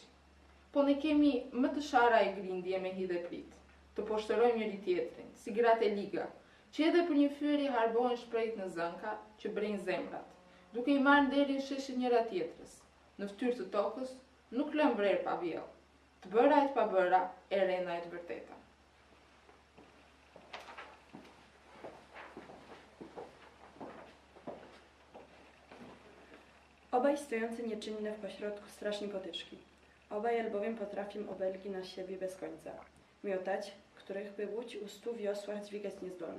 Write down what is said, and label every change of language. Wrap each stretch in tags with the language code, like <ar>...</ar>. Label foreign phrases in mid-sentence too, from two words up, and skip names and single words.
<sq>Po ne kemi më të shara e grindje me hidhe prit, të poshtërojmë njëri tjetrin, si gratë e liga, që edhe për një fyeri harbohen shprejt në zënka që brejnë zemrat, duke i marrë nderin sheshit njëra tjetrës. Në ftyrë të tokës, nuk lëm vrerë pa vjellë. Të bëra e të pabëra, e rena e të vërteta.</sq> <pl>Obaj stojący nieczynne w pośrodku strasznej potyczki. Obaj albowiem potrafią obelgi na siebie bez końca. Miotać, których by łódź u 100 wiosłach dźwigać niezdolna.</pl>